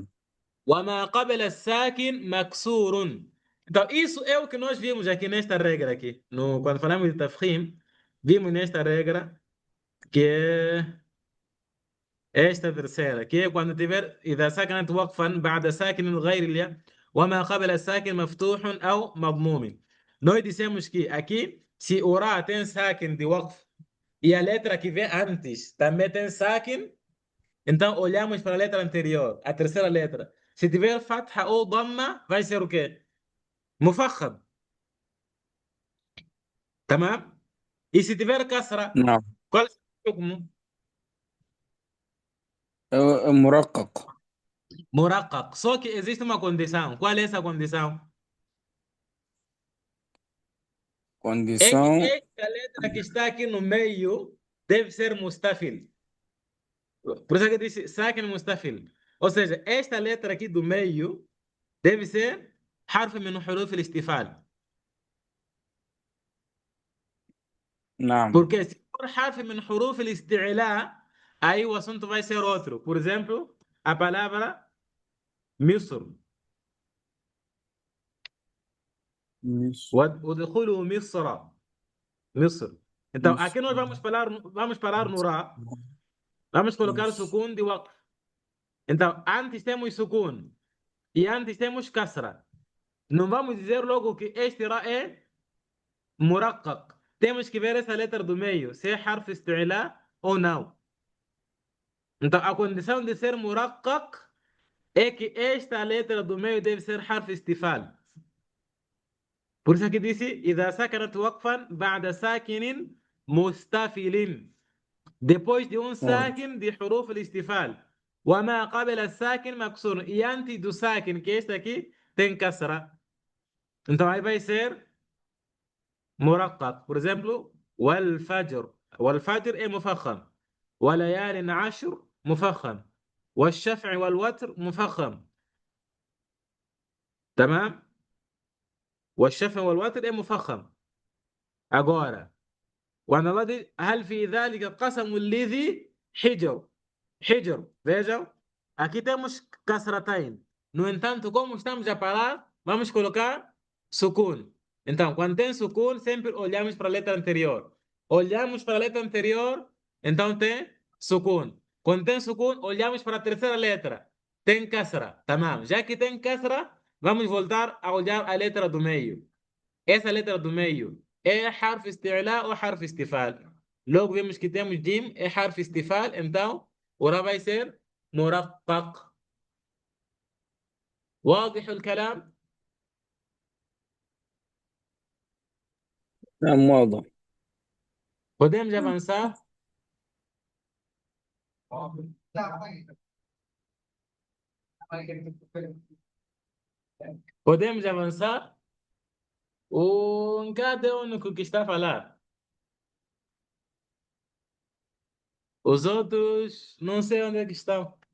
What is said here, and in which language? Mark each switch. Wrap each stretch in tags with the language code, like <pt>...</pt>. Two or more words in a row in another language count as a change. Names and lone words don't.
<ar>وما قبل الساكن مكسور.</ar> <pt>Então, isso é o que nós vimos aqui nesta regra aqui. No, quando falamos de tafkhim, vimos nesta regra que é esta terceira, que é quando tiver</pt> <ar>إذا سكنت وقفا بعد ساكن غير الياء وما قبل الساكن مفتوح أو مضموم.</ar> <pt>Nós dissemos que aqui, se o ra tem sakin de waqf e a letra que vem antes também tem sakin, então olhamos para a letra anterior, a terceira letra. Se tiver fatha ou dhamma, vai ser o quê? Mufakham. Tamam? E se tiver kasra, نعم. qual é o hukmu? مرقق. Muraqqaq. Só que existe uma condição. Qual é essa condição? É que Condição. esta letra que está aqui no meio deve ser mustafil. Por isso que eu disse</pt> <ar>ساكن مستفل.</ar> <pt>Ou seja, esta letra aqui do meio deve ser</pt> <ar>حرف من حروف الاستفال.</ar> <pt>نعم. Porque se for</pt> <ar>حرف من حروف الاستعلاء,</ar> <pt>aí o assunto vai ser outro. Por exemplo, a palavra مصر. مش.</pt> <ar>وادخلوا مصر. مصر.</ar> <pt>Então, مش. aqui nós vamos parar no Ra. Vamos colocar o مش. sukun de waqf. Então, antes temos sukun e antes temos kasra. Não vamos dizer logo que este Ra é muraqqaq. Temos que ver essa letra do meio, se é</pt> <ar>حرف استعلاء</ar> <pt>ou não. Então, a condição de ser muraqqaq é que esta letra do meio deve ser</pt> <ar>حرف استفال.</ar> <pt>Por isso que disse</pt> <ar>إذا سكنت وقفا بعد ساكن مستفل.</ar> <pt>Depois de sakin de</pt> <ar>حروف الاستفال. وما قبل الساكن مكسور.</ar> <pt>E antes do sakin, que este aqui, tem kasra. Então aí vai ser muraqqaq. Por exemplo,</pt> <ar>والفجر. والفجر é مفخم. وليال عشر مفخم. والشفع والوتر مفخم. تمام؟ والشفع والوتر é مفخم.</ar> <pt>Agora, quando Allah diz</pt> <ar>هل في ذلك قسم الذي حجر. حجر.</ar> <pt>Vejam, aqui temos kasratain. No entanto, como estamos a parar, vamos colocar sukun. Então, quando tem sukun, sempre olhamos para a letra anterior. Olhamos para a letra anterior, então tem sukun. Quando tem sukun, olhamos para a terceira letra. Tem kasra. Tamam. Já que tem kasra, vamos voltar a olhar a letra do meio. Essa letra do meio é</pt> <ar>حرف استعلاء</ar> <pt>ou</pt> <ar>حرف استفال?</ar> <pt>Logo vemos que temos jim, é</pt> <ar>حرف استفال,</ar> <pt>então o ra vai ser muraqqaq.</pt> <ar>واضح الكلام؟ نعم واضح.</ar> <pt>Podemos avançar? Podemos avançar? O Nkata é o único que está a falar. Os outros, não sei onde é que estão.</pt>